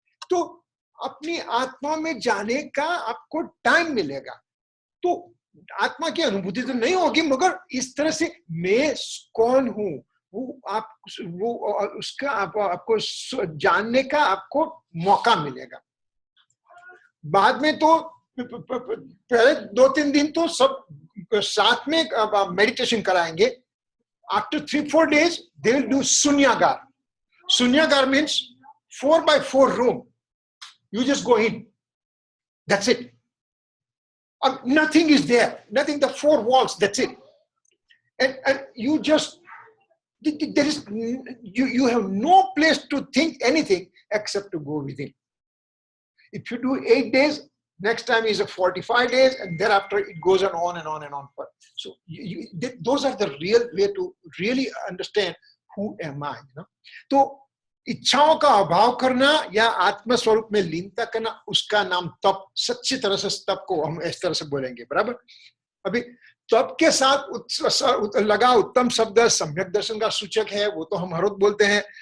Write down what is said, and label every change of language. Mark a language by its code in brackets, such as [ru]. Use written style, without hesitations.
[hi] तो अपनी आत्मा में जाने का आपको टाइम मिलेगा, तो आत्मा की अनुभूति तो नहीं होगी, मगर इस तरह से मैं कौन हूं वो उसका आपको जानने का आपको मौका मिलेगा। बाद में तो पहले 2-3 दिन तो सब साथ में मेडिटेशन कराएंगे। [en] After 3-4 days they will do sunyagar. Sunyagar means 4x4 room. You just go in, that's it. Nothing is there, nothing, the 4 walls, that's it. And you just, there is, you have no place to think anything except to go within. If you do 8 days, next time is a 45 days, and thereafter it goes on and on and on. So those are the real way to really understand who am I, you know. So [hi] इच्छाओं का अभाव करना या आत्म स्वरूप में लीनता करना, उसका नाम तप। सच्ची तरह से तप को हम इस तरह से बोलेंगे, बराबर। अभी तप के साथ लगा उत्तम शब्द सम्यक दर्शन का सूचक है, वो तो हम हर रोज बोलते हैं।